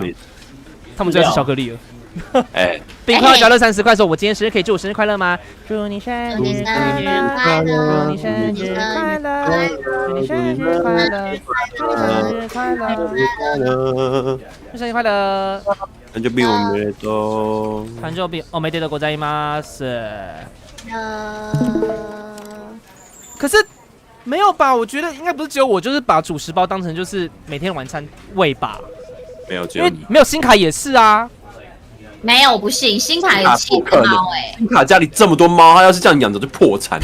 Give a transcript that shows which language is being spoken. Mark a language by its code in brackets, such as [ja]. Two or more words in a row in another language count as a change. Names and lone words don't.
[zh] 他们最爱吃巧克力了。哎，冰块交了30块，说我今天生日可以祝我生日快乐吗？祝你生日快乐，祝你生日快乐，祝你生日快乐，祝你生日快乐，生日快乐。 [ja] 誕生日おめでとう。誕生日おめでとうございます。 [zh] 可是没有吧？我觉得应该不是只有我，就是把主食包当成就是每天晚餐喂吧。没有，只因为有你。没有新卡也是啊。没有，我不信，新卡有7只猫哎。新卡家里这么多猫，他要是这样养着就破产。